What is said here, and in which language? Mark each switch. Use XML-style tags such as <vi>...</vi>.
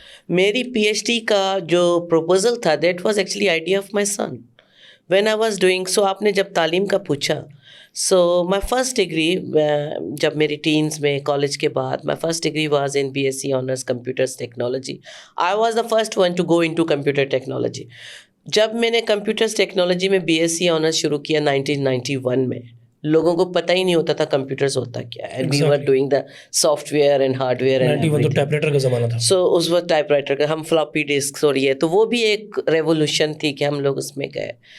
<ur>میری P H D کا جو پروپوزل تھا</ur> <en>That was actually idea of my son when I was doing. So</en> <ur>آپ نے جب تعلیم کا پوچھا,</ur> <en>so my first degree</en> <ur>جب میری ٹینس میں کالج کے بعد,</ur> <en>My first degree was in BSc honours computers technology. I was the first one to go into computer technology.</en> <ur>جب میں نے کمپیوٹرس ٹیکنالوجی میں BSc آنرس شروع کیا 1991 میں, لوگوں کو پتہ ہی نہیں ہوتا تھا کمپیوٹرز ہوتا کیا ہے.</ur> <en>And we were doing the software and hardware.</en> <ur>91 تو ٹائپ رائٹر کا زمانہ تھا. سو اس وقت ٹائپ رائٹر کا, ہم فلاپی ڈسکس اور یہ, تو وہ بھی ایک ریولیوشن تھی کہ ہم لوگ اس میں گئے.</ur>